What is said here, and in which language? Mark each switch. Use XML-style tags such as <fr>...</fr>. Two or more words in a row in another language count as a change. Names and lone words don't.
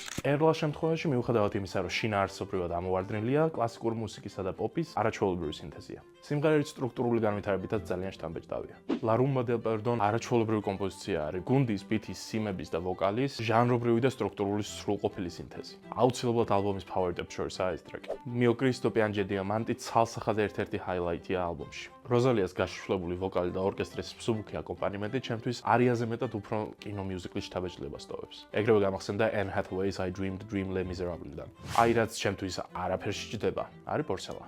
<ka>ერლა შემთხვევაში მიუხედავად იმისა, რომ შინაარსობრივად ამოვარდნილია, კლასიკური მუსიკისა და პოპის არაჩვეულებრივი სინთეზია. სიმღერა სტრუქტურული განვითარებითაც ძალიან შთამბეჭდავია. La Rumba del Perdón არაჩვეულებრივი კომპოზიცია არის, გუნდის, ბიტის, სიმების და ვოკალის ჟანრობრივი და სტრუქტურული სრულყოფილი სინთეზი. აუცილებლად ალბომის</ka> <en>power depth</en> <ka>შორისაა ეს ტრეკი. Mio Cristo Piange Diamanti ცალსახად ერთ-ერთი ჰაილაიტია ალბომში. როზალიას გაშიშვლებული ვოკალი და ორკესტრის მსუბუქი აკომპანიმენტი ჩემთვის არიაზე მეტად უფრო კინომიუზიკლის შთაბეჭდილებას ტოვებს. ეგრევე გამახსენდა Anne Hathaway's I Dreamed Dream Les Miserables-დან. აი რაც ჩემთვის არაფერში ჭდება, არის პორცელანა.</ka>